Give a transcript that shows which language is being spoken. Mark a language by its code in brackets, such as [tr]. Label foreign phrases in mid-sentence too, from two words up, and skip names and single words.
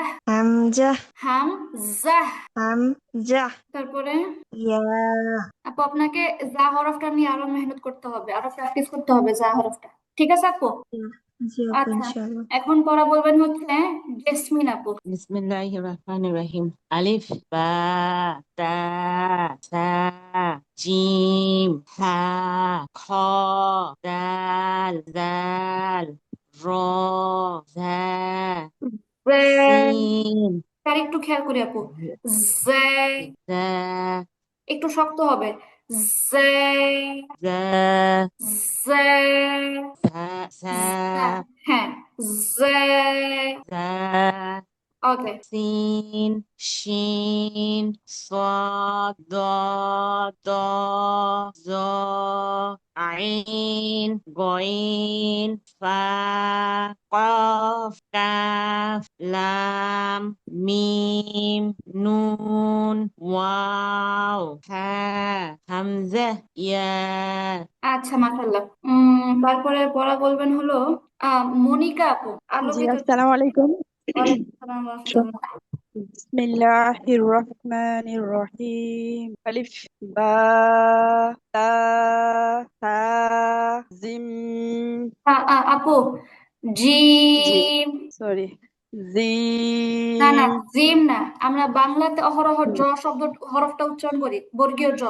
[bn] হামজা হামজা। হামজা তারপরে ইয়া আপু আপনাকে যা হরফটা নিয়ে আরো মেহনত করতে হবে, আরো প্র্যাকটিস করতে হবে যা হরফটা। ঠিক আছে আপু? জি আপু আচ্ছা, ইনশাআল্লাহ এখন পড়া বলবেন হচ্ছে জেসমিন আপু। [ar] Bismillahirrahmanirrahim. ألف، باء، تاء، ثاء، جيم، حاء، خاء، دال، ذال، راء، زاي, sin, [bn] তার একটু খেয়াল করি আপু। জে [ar] za, [bn] একটু শক্ত হবে। জে [ar] za, [bn] জে [ar] sa, [bn] হ্যাঁ, জে। [ar] za, [bn] ওকে। [ar] sin, shin, صاد, ضاد, ضا, ظا, عين, غين, فا, قاف, كاف, لام, ميم, نون, واو, ها, [bn] হামজা, ইয়া। আচ্ছা, মাশাআল্লাহ। তারপরে পড়া বলবেন হলো মনিকা আপু, জি আলোকিত। [ar] السلام عليكم وعليكم السلام ورحمة الله. بسم الله الرحمن الرحيم ألف باء تاء ثاء جيم [bn] আপু জি জিম। সরি না না, জিম জিম না, আমরা বাংলাতে অহরহ হুম, জ শব্দ হরফটা উচ্চারণ করি, বর্গীয় জ।